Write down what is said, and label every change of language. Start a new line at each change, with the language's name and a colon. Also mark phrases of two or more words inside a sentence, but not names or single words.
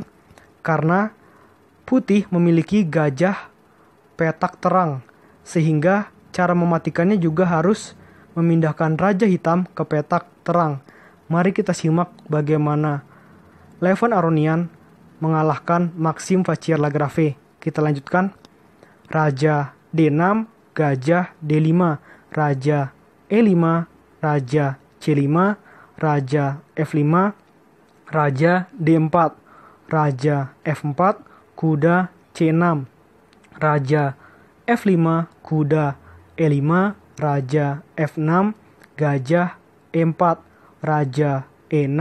Indonesian: Karena putih memiliki gajah petak terang, sehingga cara mematikannya juga harus memindahkan raja hitam ke petak terang. Mari kita simak bagaimana Levon Aronian mengalahkan Maxime Vachier-Lagrave. Kita lanjutkan. Raja D6, gajah D5, raja E5, raja C5, raja F5, raja D4, raja F4, kuda C6, raja F5, kuda E5, raja F6, gajah E4, raja E6,